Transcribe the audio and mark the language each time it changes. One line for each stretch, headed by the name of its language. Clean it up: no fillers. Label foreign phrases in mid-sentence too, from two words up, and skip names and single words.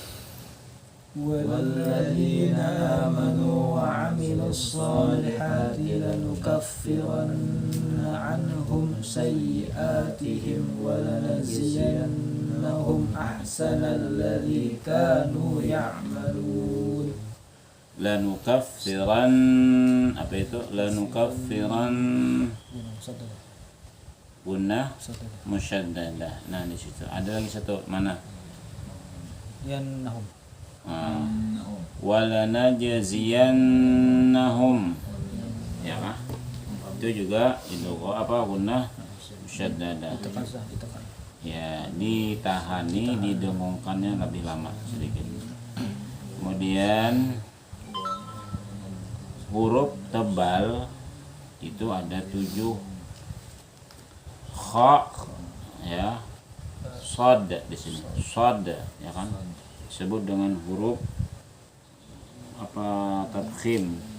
Arabic: والذين آمنوا وعملوا الصالحات لنكفرن عنهم سيئاتهم ولنجزينهم أحسن الذي كانوا يعملون
Indonesian: Lanukaffiran apa itu?
Arabic: لنكفرن غنة مشددة.
Indonesian: Nah di situ ada lagi satu mana? Yannahum Walanajziyannahum ya kah? Itu juga itu apa
Arabic: غنة مشددة.
Indonesian: Ya ditahani didengungkannya lebih lama sedikit. Kemudian huruf tebal itu ada 7 kha ya shad di sini shad ya kan disebut dengan huruf apa tadkhim.